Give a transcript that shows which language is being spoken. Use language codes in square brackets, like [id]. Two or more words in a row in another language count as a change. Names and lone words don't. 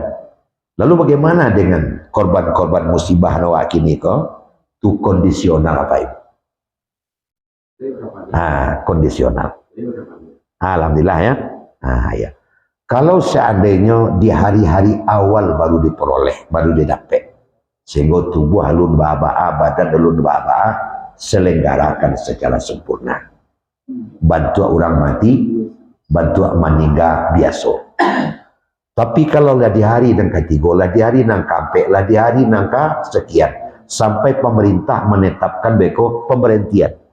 [id] Lalu bagaimana dengan korban-korban musibah nawak kini kok? Itu kondisional apa itu? Kondisional. Alhamdulillah ya. Ya. Kalau seandainya di hari-hari awal baru diperoleh, baru didapat, sehingga [min] tubuh alun ba'a, badan alun ba'a, [id] selenggarakan secara sempurna. Bantu orang mati, bantu meninggal biasa. Tapi kalau lah di hari dan ketiga, lah di hari nang kampe, lah di hari nang sekian, sampai pemerintah menetapkan beko pemberhentian.